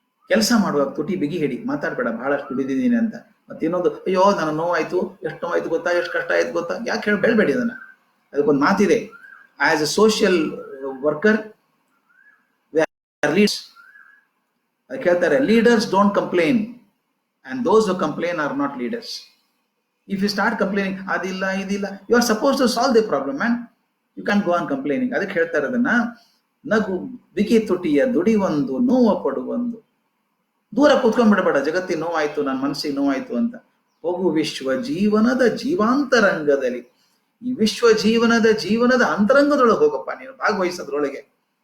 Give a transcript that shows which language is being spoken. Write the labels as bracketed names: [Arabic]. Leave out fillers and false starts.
[Kannada] ಕೆಲಸ ಮಾಡುವಾಗ ತುಟಿ ಬಿಗಿ ಹಿಡಿ, ಮಾತಾಡ್ಬೇಡ ಬಹಳಷ್ಟು ದುಡಿದಿದ್ದೀನಿ ಅಂತ. ಮತ್ತೆ ಇನ್ನೊಂದು, ಅಯ್ಯೋ ನನ್ನ ನೋವಾಯ್ತು, ಎಷ್ಟು ನೋವಾಯ್ತು ಗೊತ್ತಾ, ಎಷ್ಟು ಕಷ್ಟ ಆಯ್ತು ಗೊತ್ತಾ, ಯಾಕೆ ಹೇಳಿ ಬೆಳ್ಬೇಡಿ ಅದನ್ನ. ಅದಕ್ಕೊಂದು ಮಾತಿದೆ, [English] as a social worker leads, [Kannada] ಅದಕ್ಕೆ ಹೇಳ್ತಾರೆ, [English] Leaders don't complain and those who complain are not leaders. If you start complaining, [Kannada] adilla idilla, [English] you are supposed to solve the problem, man. You can't go on complaining. [Kannada] ಅದಕ್ಕೆ ಹೇಳ್ತಾರೆ ಅದನ್ನ, ನಗು ಬಿಗಿ ತುಟಿಯ ದುಡಿವಂದು ನೋವ ಪಡುವಂದು. ದೂರ ಕೂತ್ಕೊಂಡ್ಬಿಡಬೇಡ, ಜಗತ್ತಿನ ನೋವಾಯ್ತು, ನನ್ನ ಮನಸ್ಸಿಗೆ ನೋವಾಯ್ತು ಅಂತ. ಹೋಗು ವಿಶ್ವ ಜೀವನದ ಜೀವಾಂತರಂಗದಲ್ಲಿ, ಈ ವಿಶ್ವ ಜೀವನದ ಅಂತರಂಗದೊಳಗೆ ಹೋಗಪ್ಪ, ನೀನು ಭಾಗವಹಿಸೋದ್ರೊಳಗೆ.